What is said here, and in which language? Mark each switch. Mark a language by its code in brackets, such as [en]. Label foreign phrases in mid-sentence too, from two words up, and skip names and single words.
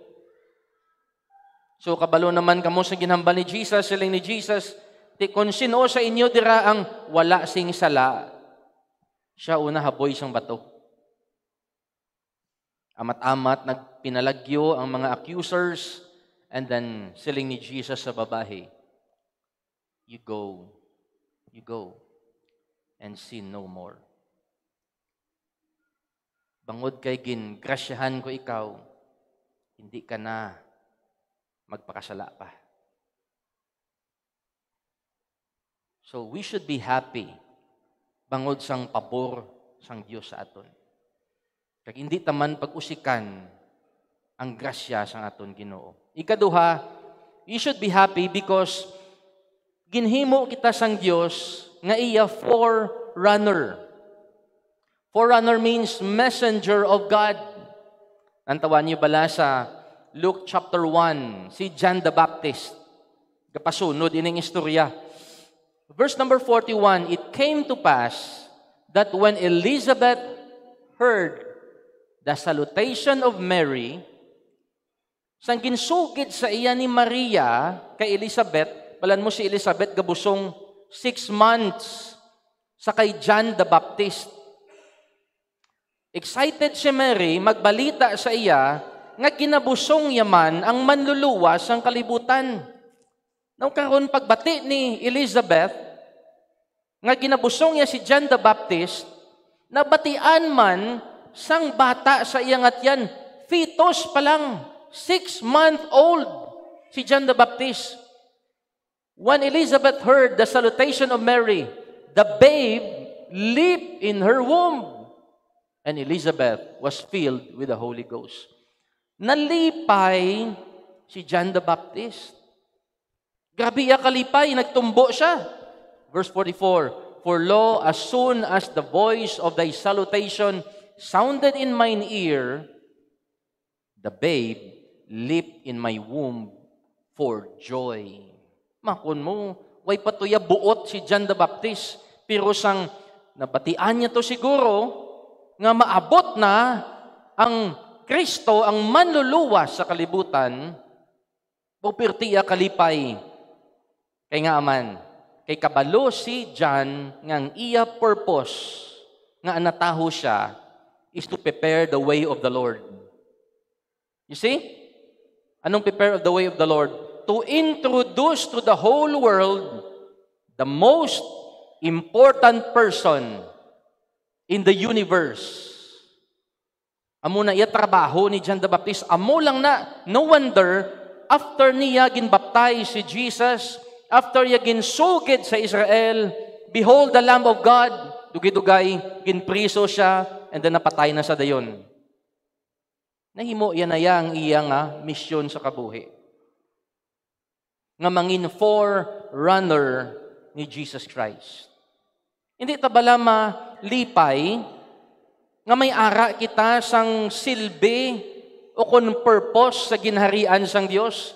[hil] So kabalo naman kamo sa ginhambal ni Jesus, siling ni Jesus, kung sino sa inyo dira ang wala sing sala, siya una haboy sang bato. Amat-amat nagpinalagyo ang mga accusers, [en] and then [hil] siling ni Jesus sa babae, [en] you go, and sin no more. [hil] Bangod kay gingrasyahan ko ikaw, hindi ka na magpakasala pa. [en] So we should be happy [hil] bangod sang pabor sang Dios sa aton. Kag hindi taman pag-usikan ang grasya sang aton Ginoo. Ikaduha, [en] you should be happy because [hil] ginhimo kita sang Dios nga iya forerunner. [en] Forerunner means messenger of God. [hil] Nantawan niyo bala sa Luke chapter 1, si John the Baptist. Kapasunod ining istorya. [en] Verse number 41, it came to pass that when Elizabeth heard the salutation of Mary, [hil] sang ginsugid sa iya ni Maria kay Elizabeth, balan mo si Elizabeth gabusong 6 months sa kay John the Baptist. Excited si Mary, magbalita sa iya, nga ginabusong yaman ang manluluwas ang kalibutan. Nung karon pagbati ni Elizabeth, nga ginabusong niya si John the Baptist, nabatian man sang bata sa iyang atyan, fetus pa lang, 6-month-old, si John the Baptist. [en] When Elizabeth heard the salutation of Mary, the babe leaped in her womb, and Elizabeth was filled with the Holy Ghost. [hil] Nalipay si John the Baptist. Grabe iya kalipay, nagtumbo siya. [en] Verse 44, for lo, as soon as the voice of thy salutation sounded in mine ear, the babe leaped in my womb for joy. [hil] Makon mo, way patuya buot si John the Baptist, pero sang nabatian niya to siguro, nga maabot na ang Kristo, ang manluluwas sa kalibutan, pupirtiya kalipay. Kay nga aman, kay kabalo si John ngang iya purpose nga anataho siya [en] is to prepare the way of the Lord. You see? Anong prepare of the way of the Lord? To introduce to the whole world the most important person in the universe. [hil] Amo na iya trabaho ni John the Baptist. Amo lang na, [en] no wonder, [hil] after niya ginbaptize si Jesus, after niya ginsugid sa Israel, [en] behold the Lamb of God, [hil] dugay-dugay, ginpriso siya, [en] and then [hil] napatay na sa dayon. Nahimo yan na yang iyang misyon sa kabuhi. Nga mangin forerunner ni Jesus Christ. Hindi ta bala malipay nga may ara kita sang silbi o kon purpose sa ginharian sang Dios.